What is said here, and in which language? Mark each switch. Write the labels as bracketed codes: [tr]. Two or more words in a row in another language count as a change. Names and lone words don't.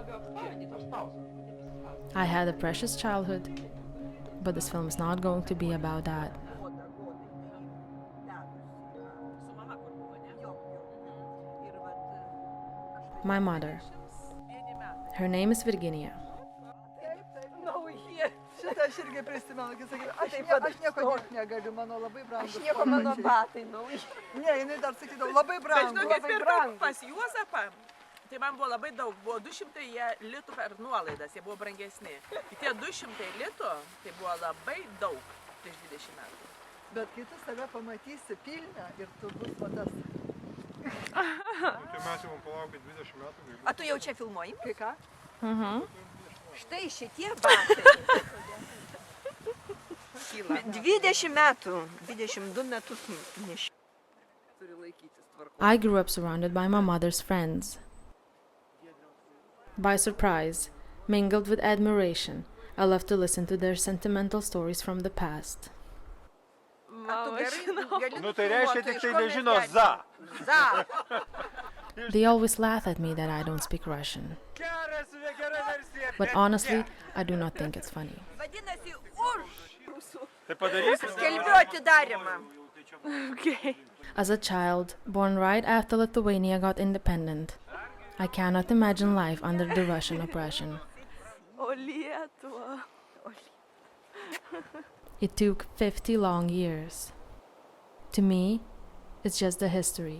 [en] I had a precious childhood, but this film is not going to be about that. My mother. Her name is Virginia. [lt] Šitą aš irgi prisimenu, kai sakydavo, aš nieko negaliu, mano labai brangus. Aš nieko, mano batai nauji. Ne, jinai dar sakydavo, labai brangus. Bet žinokit, pirkau pas Juozapą, tai man buvo labai daug, buvo 200 litų per nuolaidas, jie buvo brangesni. Tie 200 litų, tai buvo labai daug prieš 20 metų. Bet kai tu save pamatysi pilną ir tu bus va tas. Tai mes jau palaukit 20 metų. A tu jau čia filmuoji? Kai ką? Štai šitie batai. 20 metų, 22 metus nešiau. Turi laikytis tvarkos. [en] I grew up surrounded by my mother's friends. By surprise, mingled with admiration, I loved to listen to their sentimental stories from the past. [lt] Nu tai reiškia tik tai nežino za. Za. [en] They always laugh at me that I don't speak Russian. But honestly, I do not think it's funny. [lt] Vadinasi, už. Tai padarysi? Skelbiu atidarimą. Okay. [en] As a child, born right after Lithuania got independent, I cannot imagine life under the Russian oppression. [lt] O Lietuva. [en] It took 50 long years. To me, it's just the history.